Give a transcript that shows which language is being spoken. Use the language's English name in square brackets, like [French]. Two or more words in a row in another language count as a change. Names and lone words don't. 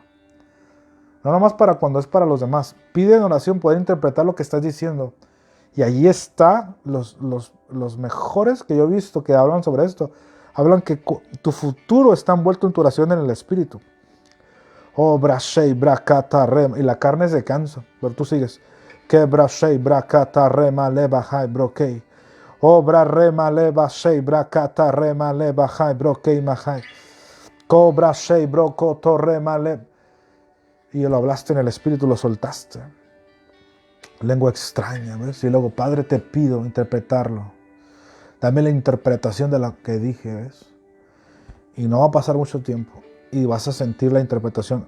[Spanish] No nomás para cuando es para los demás. Pide en oración poder interpretar lo que estás diciendo. Y allí está los mejores que yo he visto que hablan sobre esto. Hablan que tu futuro está envuelto en tu oración en el Espíritu. Oh, brashei, brakata, rem. Y la carne se cansa. Pero tú sigues. Que brashei, brakata, rema, lebajai, brokei. Oh, bra, rema, lebashei, brakata, rema, lebajai, brokei, majai. Ko, brashei, brokoto, rema, le. Y lo hablaste en el Espíritu, lo soltaste. Lengua extraña, ¿ves? Y luego, Padre, te pido interpretarlo. Dame la interpretación de lo que dije, ¿ves? Y no va a pasar mucho tiempo. Y vas a sentir la interpretación.